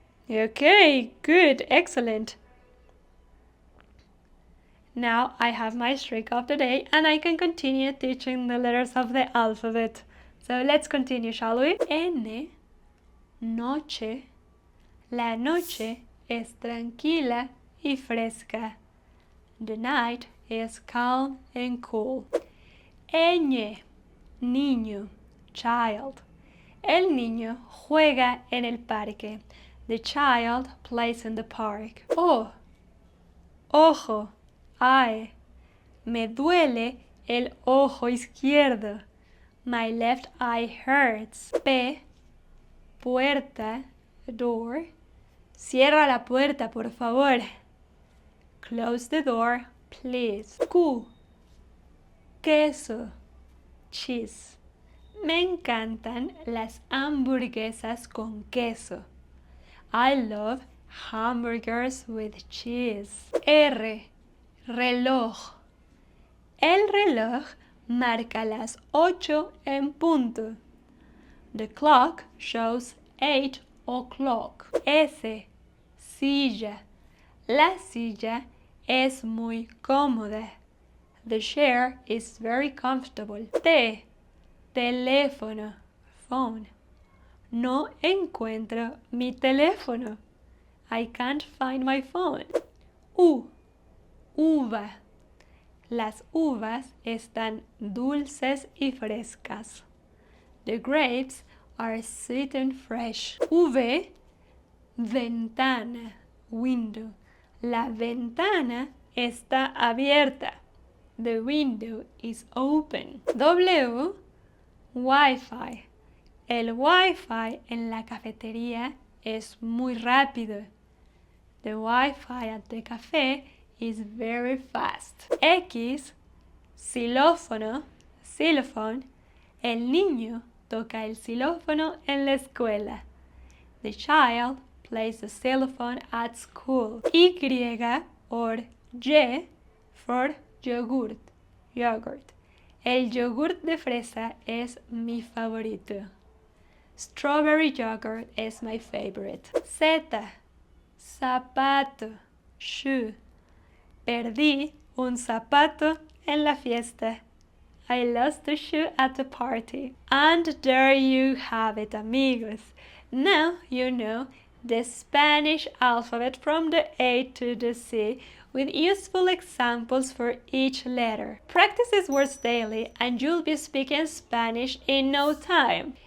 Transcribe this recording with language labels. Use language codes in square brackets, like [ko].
[en] Okay, good, excellent. Now I have my streak of the day and I can continue teaching the letters of the alphabet. So let's continue, shall we? [es] N, noche. La noche es tranquila y fresca. [en] The night is calm and cool. [es] Ñ, niño, child. El niño juega en el parque. [en] The child plays in the park. [es] O, ojo, eye. Me duele el ojo izquierdo. [en] My left eye hurts. P, puerta, door. [es] Cierra la puerta, por favor. [en] Close the door, please. [es] Q, queso, cheese. Me encantan las hamburguesas con queso. [en] I love hamburgers with cheese. [es] R, reloj. El reloj marca las 8 en punto. [en] The clock shows 8 o'clock. [es] S, silla. La silla es muy cómoda. [en] The chair is very comfortable. [es] T, teléfono, phone. No encuentro mi teléfono. [en] I can't find my phone. [es] U, uva. Las uvas están dulces y frescas. [en] The grapes are sweet and fresh. [es] V, ventana, window. La ventana está abierta. [en] The window is open. [es] W, Wi-Fi. El Wi-Fi en la cafetería es muy rápido. [en] The Wi-Fi at the cafe is very fast. [es] X, xilófono, xylophone. El niño toca el xilófono en la escuela. [en] The child plays the xylophone at school. Y or Y for yogurt, yogurt. [es] El yogurt de fresa es mi favorito. [en] Strawberry yogurt is my favorite. [es] Z, zapato, shoe. Perdí un zapato en la fiesta. [en] I lost a shoe at the party. And there you have it, amigos. Now you know the Spanish alphabet from the A to the Z with useful examples for each letter. Practice these words daily and you'll be speaking Spanish in no time.